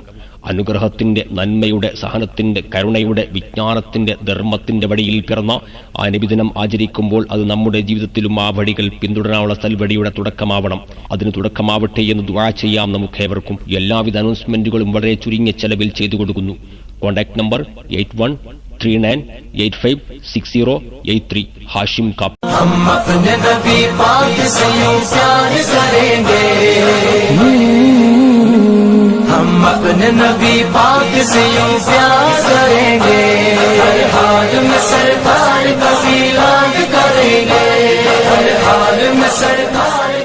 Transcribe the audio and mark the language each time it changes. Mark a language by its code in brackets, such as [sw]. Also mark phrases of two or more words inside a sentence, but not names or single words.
[ml] അനുഗ്രഹത്തിന്റെ, നന്മയുടെ, സഹനത്തിന്റെ, കരുണയുടെ, വിജ്ഞാനത്തിന്റെ, ധർമ്മത്തിന്റെ വഴിയിൽ പിറന്ന ആ നബിദിനം ആചരിക്കുമ്പോൾ അത് നമ്മുടെ ജീവിതത്തിലും ആ വഴികൾ പിന്തുടരാനുള്ള സൽവഴിയുടെ തുടക്കമാവണം. അതിന് തുടക്കമാവട്ടെ എന്ന് ദുആ ചെയ്യാം നമുക്കേവർക്കും. എല്ലാവിധ അനൗൺസ്മെന്റുകളും വളരെ ചുരുങ്ങിയ ചെലവിൽ ചെയ്തു കൊടുക്കുന്നു. [en] contact number [ml] 8139856083 ഹാഷിം കാപ്പ്. [hi] हम अपने नबी पाक से यूं प्यार करेंगे, हम अपने नबी पाक से यूं प्यार करेंगे, हर हाल में सरकार का ऐलान करेंगे, हर हाल में सरकार